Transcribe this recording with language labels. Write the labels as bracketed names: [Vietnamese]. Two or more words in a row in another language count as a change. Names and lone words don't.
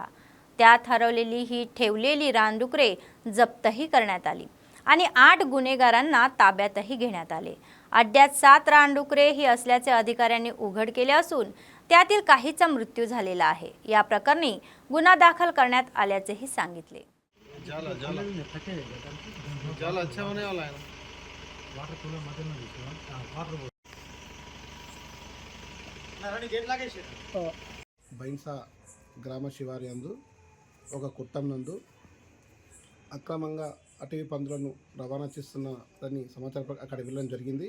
[Marathi] त्यात हरवलेली ही ठेवलेली रानडुकरे जप्तही करण्यात आली आणि 8 गुन्हेगारांना ताब्यातही घेण्यात आले. अड्ड्यात 7 रानडुकरे ही असल्याचे अधिकाऱ्यांनी उघड केले असून त्यातील काहीचा मृत्यू झालेला आहे. या प्रकरणी गुन्हा दाखल करण्यात आल्याचेही सांगितले. [Telugu] బైన్సా గ్రామ శివారి యందు ఒక కుట్టం నందు అక్రమంగా అటవీ పందులను రవాణా చేస్తున్నారని సమాచారం అక్కడ వెళ్ళడం జరిగింది.